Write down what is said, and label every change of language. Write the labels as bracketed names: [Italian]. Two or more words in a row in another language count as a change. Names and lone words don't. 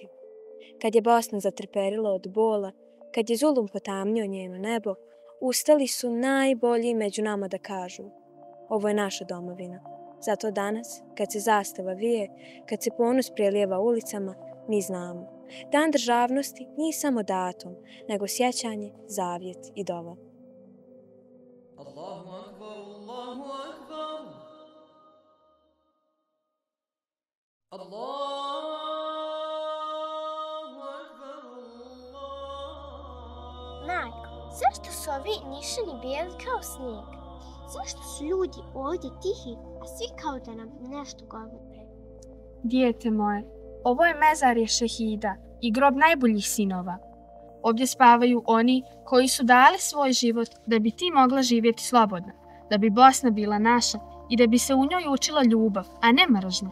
[Bosnian] Kad je Bosna zatrperila od bola, kad je zulum potamnio njeno nebo, ustali su najbolji među nama da kažu: ovo je naša domovina. Zato danas, kad se zastava vije, kad se ponos prelijeva ulicama, mi znamo. Dan državnosti nije samo datum, nego sjećanje, zavjet i dova. [Arabic] Allahu akbar, Allahu akbar. Allahu akbar, Allah. [Bosnian] Majko, zašto su ovi nišani bijeli kao snijeg? Zašto su ljudi ovdje tihi, a svi kao da nam nešto govore? Dijete moje, ovo je mezarje šehida i grob najboljih sinova. Ovdje spavaju oni koji su dali svoj život da bi ti mogla živjeti slobodno, da bi Bosna bila naša i da bi se u njoj učila ljubav, a ne mržnja.